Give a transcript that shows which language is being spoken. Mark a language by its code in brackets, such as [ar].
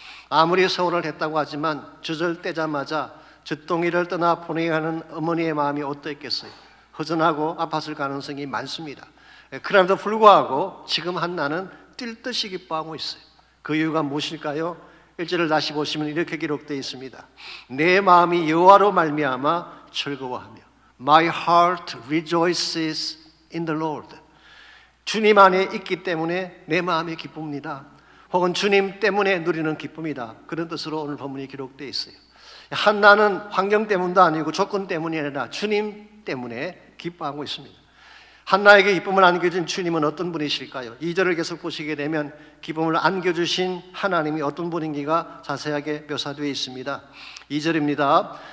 [ko] 아무리 서원을 했다고 하지만 주절떼자마자 젖동이를 떠나 보내야 하는 어머니의 마음이 어떠했겠어요? 허전하고 아팠을 가능성이 많습니다. 그럼에도 불구하고 지금 한나는 뛸 듯이 기뻐하고 있어요. 그 이유가 무엇일까요? 1절을 다시 보시면 이렇게 기록되어 있습니다. 내 마음이 여호와로 말미암아 즐거워하며 [en] My heart rejoices in the Lord. [ko] 주님 안에 있기 때문에 내 마음이 기쁩니다. 혹은 주님 때문에 누리는 기쁨이다. 그런 뜻으로 오늘 본문이 기록되어 있어요. 한나는 환경 때문도 아니고 조건 때문이 아니라 주님 때문에 기뻐하고 있습니다. 한나에게 기쁨을 안겨준 주님은 어떤 분이실까요? 2절을 계속 보시게 되면 기쁨을 안겨주신 하나님이 어떤 분인지가 자세하게 묘사되어 있습니다. 2절입니다.